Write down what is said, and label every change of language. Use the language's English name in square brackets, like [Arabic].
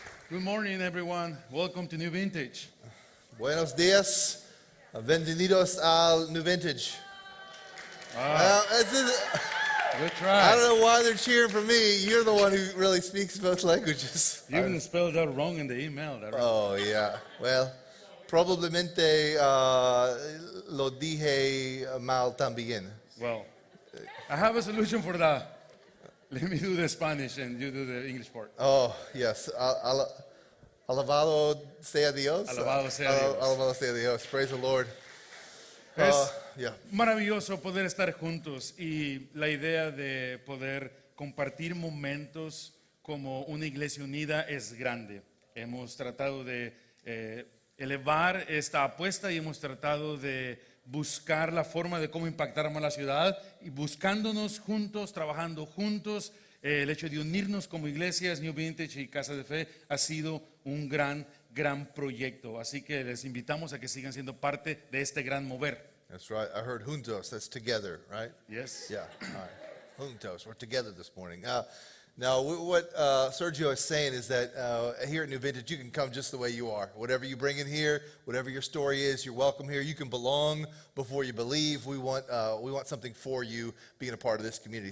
[English] Good morning, everyone. Welcome to New Vintage. [Spanish] Buenos días. Bienvenidos al New Vintage. [English] Good I try. don't know why they're cheering for me. You're the one who really speaks both languages. You even spelled that wrong in the email. Oh, yeah. [Spanish] Well, probablemente lo dije mal también. [English] Well, I have a solution for that. Let me do the Spanish and you do the English part. [Spanish] Oh, yes. Alabado sea Dios. Alabado sea Dios. Alabado sea Dios. [English] Praise the Lord. [Spanish] Es [English] Yeah. [Spanish] maravilloso poder estar juntos y la idea de poder compartir momentos como una iglesia unida es grande. Hemos tratado de elevar esta apuesta y hemos tratado de buscar la forma de cómo impactar más la ciudad y buscándonos juntos, trabajando juntos. El hecho de unirnos como iglesias, New Vintage y Casa de Fe ha sido un gran proyecto. Así que les invitamos a que sigan siendo parte de este gran mover. [English] That's right. I heard juntos. That's together, right? Yes. Yeah. All right. Juntos. We're together this morning. Now, what Sergio is saying is that here at New Vintage, you can come just the way you are. Whatever you bring in here, whatever your story is, you're welcome here. You can belong before you believe. We want something for you being a part of this community.